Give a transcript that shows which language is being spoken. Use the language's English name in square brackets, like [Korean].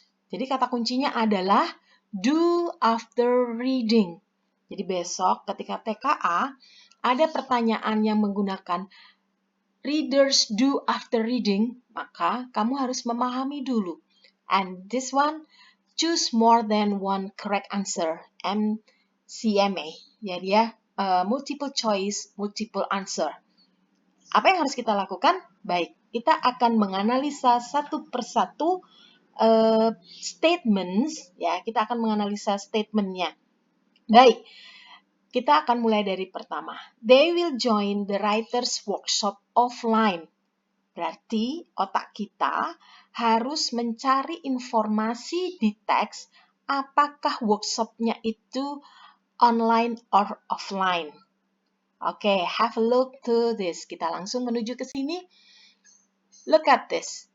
[Indonesian] Jadi kata kuncinya adalah [English] do after reading. [Indonesian] Jadi besok ketika TKA ada pertanyaan yang menggunakan [English] readers do after reading, [Indonesian] maka kamu harus memahami dulu. [English] And this one, choose more than one correct answer, MCMA. [Indonesian] Jadi ya, [English] multiple choice, multiple answer. [Indonesian] Apa yang harus kita lakukan? Baik, kita akan menganalisa satu persatu statements, ya, kita akan menganalisa statementnya. Baik, kita akan mulai dari pertama. [English] They will join the writer's workshop offline. [Indonesian] Berarti otak kita harus mencari informasi di teks apakah workshopnya itu [English] online or offline. Oke, have a look to this. [Indonesian] Kita langsung menuju ke sini. [English] Look at this.